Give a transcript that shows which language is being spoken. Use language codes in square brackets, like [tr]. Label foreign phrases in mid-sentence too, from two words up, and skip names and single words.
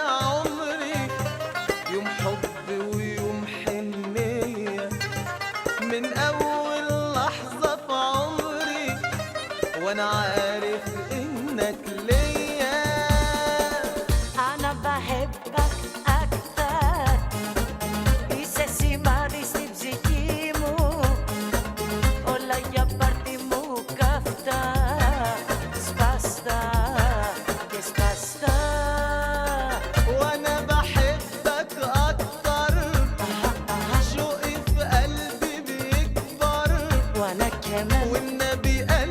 [ar] عمري، يوم حب ويوم حنية، من اول لحظة في عمري وانا عارف انك ليا. أنا بحبك أكتر، [el] είσαι σημάδι στην ψυχή μου, όλα για πάρτι μου καυτά, σπαστά και σπαστά. [ar] وانا بحبك اكتر، شوقي في قلبي بيكبر، وأنا كمان والنبي